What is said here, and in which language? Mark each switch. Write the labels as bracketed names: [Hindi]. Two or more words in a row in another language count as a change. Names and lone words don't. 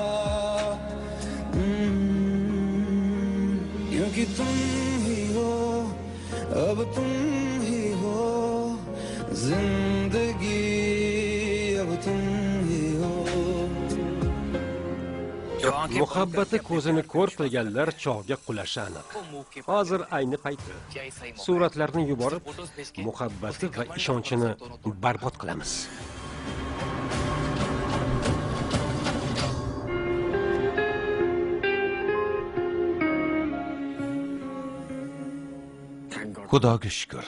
[Hindi] क्योंकि तुम ही हो अब तुम ही हो जिंदगी अब तुम ही हो [Uzbek] Muhabbati ko'zini ko'r qilganlar chog'ga qulashi aniq. Hozir ayni payti. Suratlarni yuborib, muhabbati va ishonchini barbod qilamiz. Xudoga shukr.